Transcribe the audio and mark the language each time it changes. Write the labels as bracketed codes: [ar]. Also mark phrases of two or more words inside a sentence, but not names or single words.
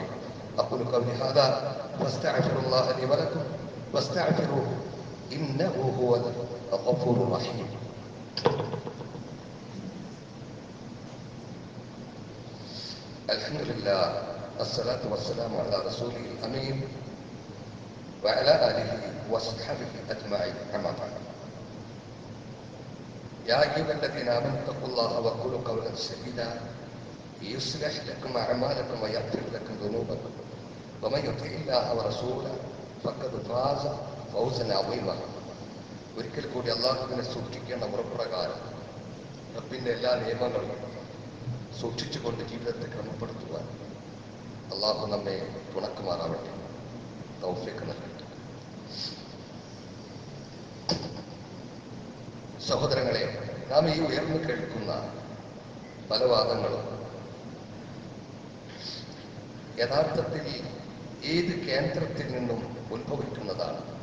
[ar] أقول قولي هذا وأستغفر الله لي ولكم واستغفروه إنه هو الغفور الرحيم. الحمد لله والصلاة والسلام على الرسول الأمين وعلى آله وصحبه أجمعين. أما بعد. يا أيها الذين آمنوا اتقوا الله وقولوا قولا سديدا يصلح لكم أعمالكم ويغفر لكم ذنوبكم ومن يطع الله ورسوله فقد فاز فوزا عظيما. [ml] ഒരിക്കൽ കൂടി അള്ളാഹുവിനെ സൂക്ഷിക്കേണ്ട മുറപ്രകാരം റബ്ബിന്റെ എല്ലാ നിയമങ്ങളും സൂക്ഷിച്ചുകൊണ്ട് ജീവിതത്തെ ക്രമപ്പെടുത്തുവാൻ അള്ളാഹു നമ്മെ തുണക്കുമാറാവട്ടെ, തൗഫീഖ് നൽകട്ടെ. സഹോദരങ്ങളെ, നാം ഈ ഉയർന്നു കേൾക്കുന്ന പല വാദങ്ങളും യഥാർത്ഥത്തിൽ ഏത് കേന്ദ്രത്തിൽ നിന്നും ഉത്ഭവിക്കുന്നതാണ്?